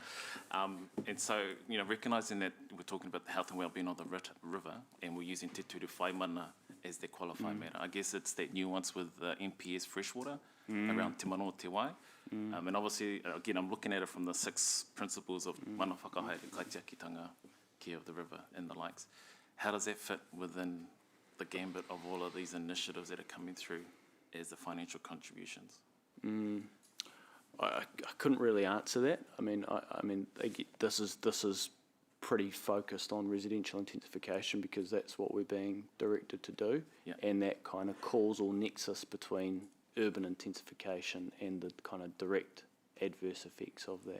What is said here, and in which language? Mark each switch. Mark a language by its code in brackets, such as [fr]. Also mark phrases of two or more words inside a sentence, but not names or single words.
[en] And so, recognising that we're talking about the health and well-being of the river, and we're using Te Ture Whai Mana as the qualifying matter, I guess it's that nuance with MPS freshwater around Te Mano Te Wai. And obviously, again, I'm looking at it from the 6 principles of [mi] mana whakahaere, [en] kaitiakitanga, care of the river, and the likes. How does that fit within the gambit of all of these initiatives that are coming through as the financial contributions? I couldn't really answer that. I mean, this is pretty focused on residential intensification because that's what we're being directed to do, and that kind of causal nexus between urban intensification and the kind of direct adverse effects of that.